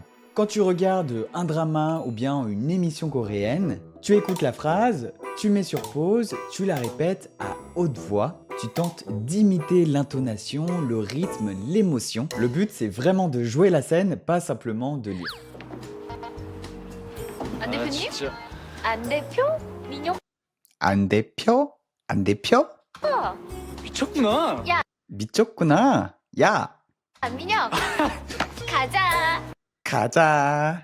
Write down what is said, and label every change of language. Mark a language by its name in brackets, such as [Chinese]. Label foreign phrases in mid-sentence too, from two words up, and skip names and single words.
[French] Quand tu regardes un drama ou bien une émission coréenne, tu écoutes la phrase, tu mets sur pause, tu la répètes à haute voix, tu tentes d'imiter l'intonation, le rythme, l'émotion. Le but, c'est vraiment de jouer la scène, pas simplement de lire. [Korean] 안 대표님? 안 대표? 민영? 안 대표? 안 대표? 미쳤구나. 미쳤구나. 야, 민영! 가자! 가자.